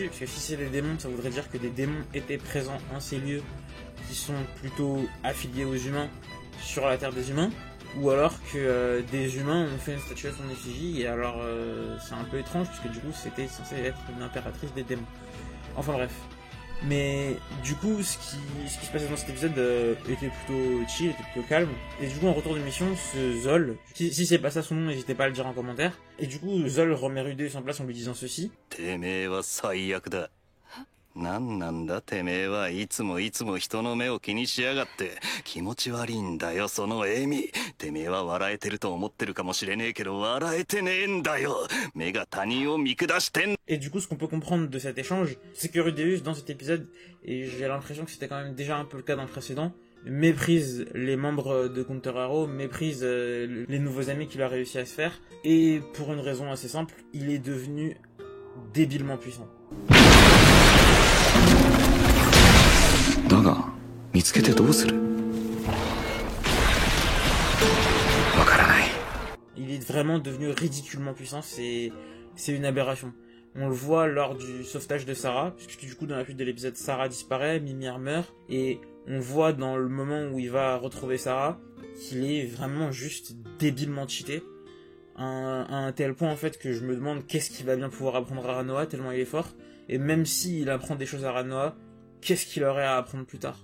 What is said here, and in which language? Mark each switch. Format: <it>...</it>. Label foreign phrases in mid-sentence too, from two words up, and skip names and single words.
<fr>Parce que si c'est des démons, ça voudrait dire que des démons étaient présents en ces lieux, qui sont plutôt affiliés aux humains, sur la terre des humains, ou alors que des humains ont fait une statue à son effigie, et alors c'est un peu étrange puisque du coup c'était censé être une impératrice des démons. Enfin bref. Mais du coup ce qui se passait dans cet épisode était plutôt chill, était plutôt calme, et du coup en retour de mission, ce Zol, si c'est pas ça son nom, n'hésitez pas à le dire en commentaire, et du coup Zol remet Rudeus en place en lui disant ceci.</fr> <ja>なんなんだてめえはいつも人の目を気にしやがって気持ち悪いんだよその笑みてめえは笑えてると思ってるかもしれねえけど笑えてねえんだよ目が他人を見下してん</ja> <fr>Et du coup, ce qu'on peut comprendre de cet échange, c'est que Rudeus, dans cet épisode, et j'ai l'impression que c'était quand même déjà un peu le cas dans le précédent, méprise les membres de Counter Arrow, méprise les nouveaux amis qu'il a réussi à se faire, et pour une raison assez simple, il est devenu débilement puissant.</fr> <ja>だが見つけてどうするわからない</ja> <fr>Il est vraiment devenu ridiculement puissant, c'est une aberration. On le voit lors du sauvetage de Sarah, puisque du coup dans la suite de l'épisode Sarah disparaît, Mimir meurt, et on voit dans le moment où il va retrouver Sarah qu'il est vraiment juste débilement cheaté, à un tel point en fait que je me demande qu'est-ce qu'il va bien pouvoir apprendre à Ranoa tellement il est fort, et même s'il apprend des choses à Ranoa, qu'est-ce qu'il aurait à apprendre plus tard?</fr>